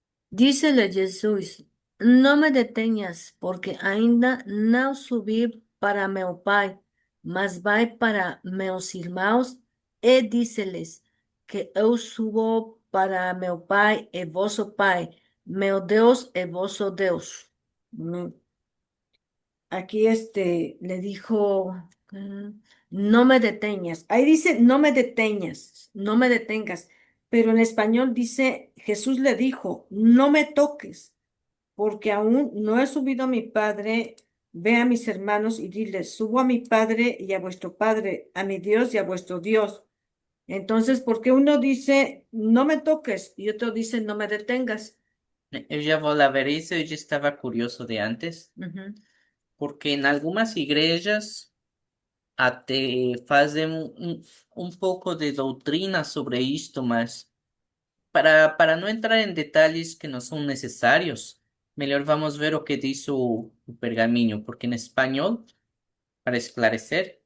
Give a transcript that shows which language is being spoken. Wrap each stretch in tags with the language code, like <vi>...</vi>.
<es>Dícele Jesús,</es> <pt>no me detenhas, porque ainda não subi para meu Pai, mas vai para meus irmãos e díceles que eu subo para meu Pai e vosso Pai, meu Deus e vosso Deus. Mm.</pt> <es>Aquí le dijo, no me detengas. Ahí dice, no me detengas, no me detengas. Pero en español dice, Jesús le dijo, no me toques, porque aún no he subido a mi Padre. Ve a mis hermanos y diles, subo a mi Padre y a vuestro Padre, a mi Dios y a vuestro Dios. Entonces, ¿por qué uno dice, no me toques y otro dice, no me detengas?</es> <pt>Eu já vou lá ver isso, eu já estava curioso de antes, Ujú, porque em algumas igrejas até fazem um pouco de doutrina sobre isto, mas para não entrar em detalhes que não são necessários, melhor vamos ver o que diz o pergaminho, porque em espanhol, para esclarecer,</pt>